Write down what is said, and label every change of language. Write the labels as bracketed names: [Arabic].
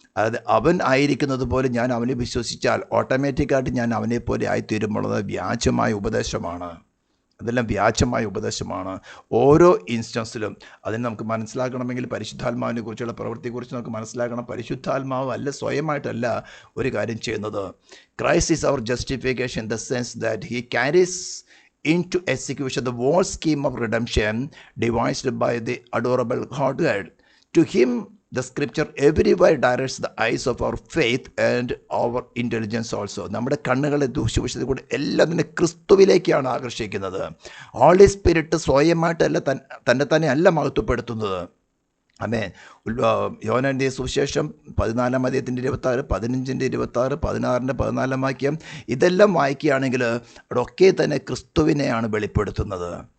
[Malayalam] അതായത് അവൻ ആയിരിക്കുന്നത് പോലെ ഞാൻ അവനെ വിശ്വസിച്ചാൽ ഓട്ടോമാറ്റിക്കായിട്ട് ഞാൻ അവനെപ്പോലെ ആയിത്തീരുമ്പോഴത് വ്യാജമായ ഉപദേശമാണ്. അതെല്ലാം വ്യാജമായ ഉപദേശമാണ്. ഓരോ ഇൻസ്റ്റൻസിലും അതിന് നമുക്ക് മനസ്സിലാക്കണമെങ്കിൽ പരിശുദ്ധാത്മാവിനെ കുറിച്ചുള്ള പ്രവൃത്തിയെക്കുറിച്ച് നമുക്ക് മനസ്സിലാക്കണം. പരിശുദ്ധാത്മാവ് അല്ല, സ്വയമായിട്ടല്ല ഒരു കാര്യം ചെയ്യുന്നത്. [English] Christ is our justification in the sense that he carries into execution the whole scheme of redemption devised by the adorable Godhead. To him the scripture everywhere directs the eyes of our faith and our intelligence also. [Malayalam] നമ്മുടെ കണ്ണുകളെ ദൂഷ്യവിഷയത്തിൽ കൂടെ എല്ലാം തന്നെ ക്രിസ്തുവിലേക്കാണ് ആകർഷിക്കുന്നത്. Holy spirit സ്വയമായിട്ടല്ല, തന്നെ അല്ല മഹത്വപ്പെടുത്തുന്നത്. ആമേൻ. യോഹന്നാന്റെ സുവിശേഷം 14-ാം അധ്യായത്തിൻ്റെ 26, 15-ന്റെ 26, 16-ന്റെ 14-ാം വാക്യം, ഇതെല്ലാം വായിക്കുകയാണെങ്കിൽ അവിടെയൊക്കെ തന്നെ ക്രിസ്തുവിനെയാണ് വെളിപ്പെടുത്തുന്നത്.